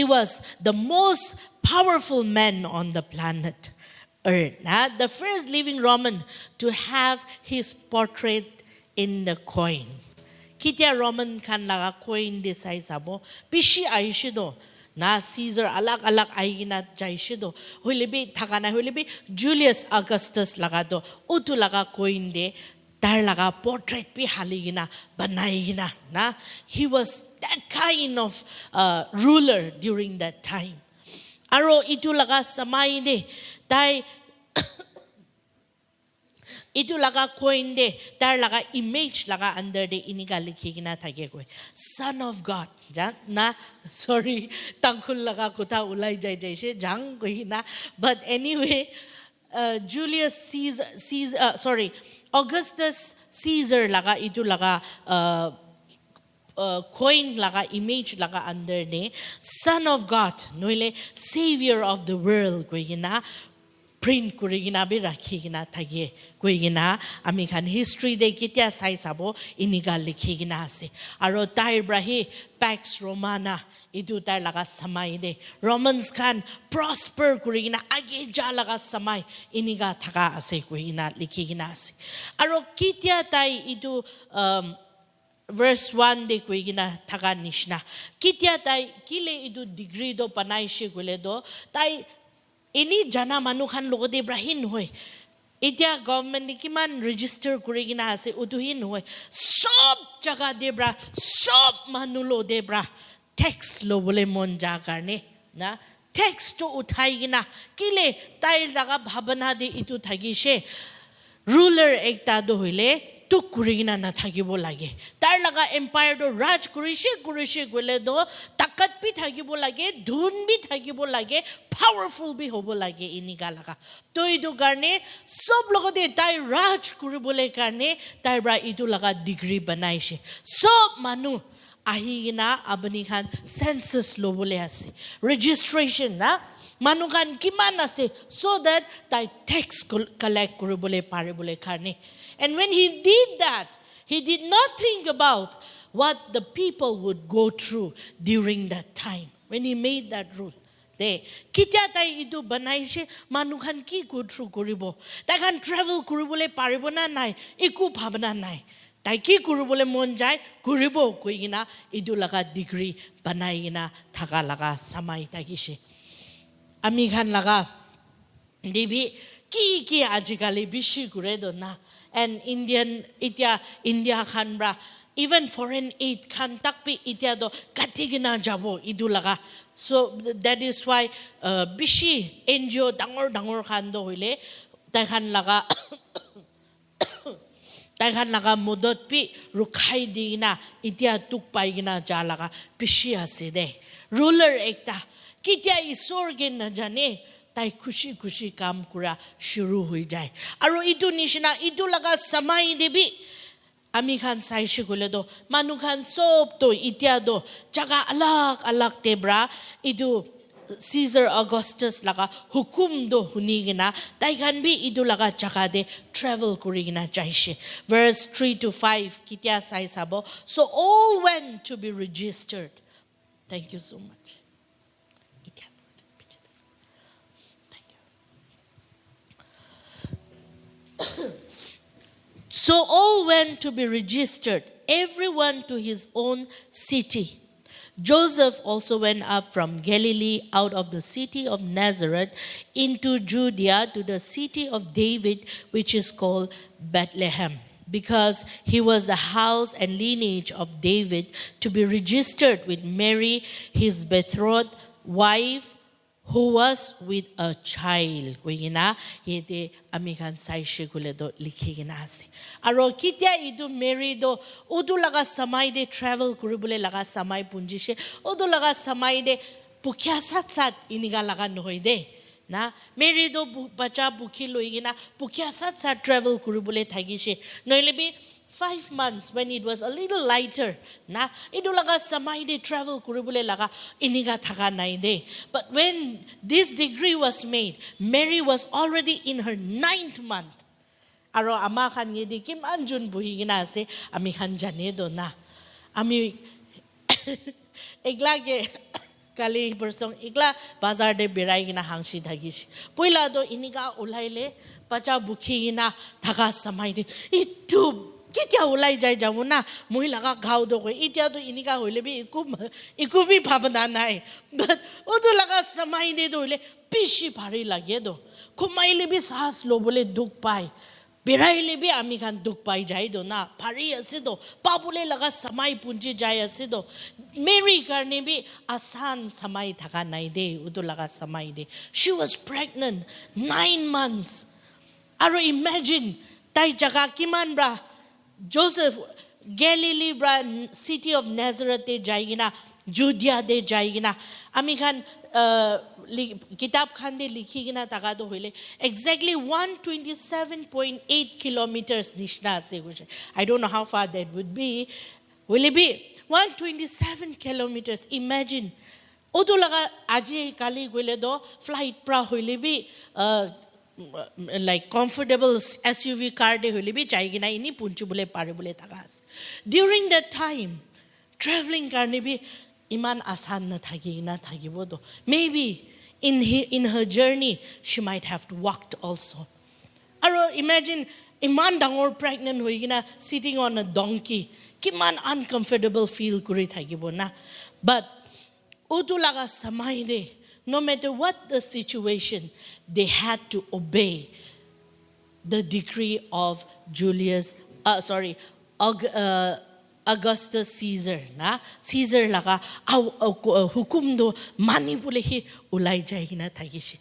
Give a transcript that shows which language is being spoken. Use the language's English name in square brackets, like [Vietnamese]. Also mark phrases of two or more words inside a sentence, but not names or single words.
[English] was the most powerful man on the planet earth the first living Roman to have his portrait in the coin [Naga Pidgin] kitia Roman kan laga coin de sai sabo pishi aishido na Caesar alak aigina jaishido hulibi thakana hulibi Julius Augustus lagado utu laga coin de tar laga portrait pi haligina banaigina na [English] he was that kind of ruler during that time [Naga Pidgin] aro itu laga samai de tai itu laga coin de tar laga image laga under de iniga likhigina thake koi [English] son of God [Naga Pidgin] na sorry tangkul laga kotha ulai jai she jang kohina [English] but anyway [Naga Pidgin] Julius Caesar Augustus Caesar laga itu laga coin laga image laga under ne [English] son of God [Naga Pidgin] noile [English] savior of the world [Naga Pidgin] kohina print kurigina be rakhigina thage koigina ami khan history de kitia sai sabo iniga likhigina ase aro tai brahi Pax Romana idu tar laga samai de Romans khan prosper kurigina age ja laga samai iniga thaka ase koigina likhigina ase aro kitia tai idu verse 1 de koigina thaka nishna kitia tai kile idu degree do panai she gule do tai ini jana manu khan logo de brahin hoy itia government ni kiman register kurigina ase uduhin hoy sob jaga de bra sob manu lo de bra tax lo bole mon ja karne na tax to uthai gina kile tai laga bhabana de itu thagi she ruler ekta do hoile to kurigina na thagibo lage tar laga empire do raj kurishi gole do takat bi thagibo lage dhun bi thagibo lage powerful bi hobo lage iniga laga to idu garne sob logo de tai raj kuribole karne tai bra idu laga degree banai she sob manu ahigina abani khan census lobole ase registration na manukan kiman ase [English] so that [Naga Pidgin] tai [English] tax collect [Naga Pidgin] kuribole paribole karne. [English] And when he did that, he did not think about what the people would go through during that time. When he made that rule. [Naga Pidgin] De kitya tai idu banai she manukhan ki [English] go through [Naga Pidgin] koribo. Tai kan travel koribole paribo na nai, iku bhabna nai. Tai ki koribole mon jai koribo koigina idu laga degree banai gina thaka laga samai tagishe. Ami khan laga debi ki ajikali bishi kuredo na. And India khanbra [English] even foreign aid [Naga Pidgin] khan takpi itya do katigina jabo idu laga [English] so that is why [Naga Pidgin] bishi NGO dangor khan do hoile tai khan laga modot pi rukhai digina itya tuk pai gina ja laga bishi ase de ruler ekta kitya isor gen na jane tai khushi kam kura shuru hui jai aro itu nishina itu laga samai debi ami khan sai shigule do manu khan sob to itya do jaga alak tebra itu Caesar Augustus laga hukum do hunigina taigan bi idu laga jaga de travel kurigina jaishe. Verse 3 to 5 kitya sai sabo. [English] So all went to be registered. Thank you so much. Thank you. So all went to be registered, everyone to his own city. Joseph also went up from Galilee out of the city of Nazareth into Judea to the city of David, which is called Bethlehem, because he was the house and lineage of David, to be registered with Mary, his betrothed wife, who was with a child. [Naga Pidgin] Kuina yete amikan saishe kule do likhigina ase. Aro kitya idu Mary do udu laga samai de travel kuribule laga samai punjishe udu laga samai de pukya sat iniga laga nohoi de. Na Mary do bacha bukhi loigina pukya sat travel kuribule thagishe. [English] Noilebi 5 months when it was a little lighter, [Naga Pidgin] na idulaga samai de travel kuribule laga iniga thaga nai de. [English] But when this decree was made, Mary was already in her 9th month. [Naga Pidgin] Aro ama khan yedi kim anjun buhi gina ase ami khan jane do na ami egla ge kali bersong egla bazar de berai gina hangsi dhagish poila do iniga ulaile pacha bukhi gina thaga samai de itu kitya ulai jai jamuna muhilaga ghau do ko itya do inika hoile bi ikubi bhabna nai but odu laga samai de do le pishi bhari lage do kumaile bi sahas lo bole duk pai biraile bi ami khan duk pai jai do na bhari ase do papule laga samai punji jai ase do Mary karne bi asan samai thaka nai de odu laga samai de [English] she was pregnant 9 months. [Naga Pidgin] Aro imagine tai jaga kiman bra Joseph, Galilee, [English] city of Nazareth, [Naga Pidgin] de jaigina, Judea de jaigina. Amikhan kitab khan de likhigina tagado hoile [English] exactly 127.8 kilometers [Naga Pidgin] nishna ase. [English] I don't know how far that would be. Will it be 127 kilometers? Imagine. [Naga Pidgin] Odo laga aji kali gole do flight pra hoile bi [English] like comfortable SUV car [Naga Pidgin] de holi bi chaigina ini punchu bole pare bole tagas. During that time, traveling karne bi iman asan na thagi na thagibo do. Maybe in her journey she might have walked also. Aro imagine iman dangor pregnant hoigina [English] sitting on a donkey. [Naga Pidgin] Kiman [English] uncomfortable feel [Naga Pidgin] kuri thagibo na. But utu laga samai de. [English] No matter what the situation, they had to obey the decree of Augustus Caesar. [Naga Pidgin] Na Caesar laga hukum do mani pule hi ulai jai na thagishi.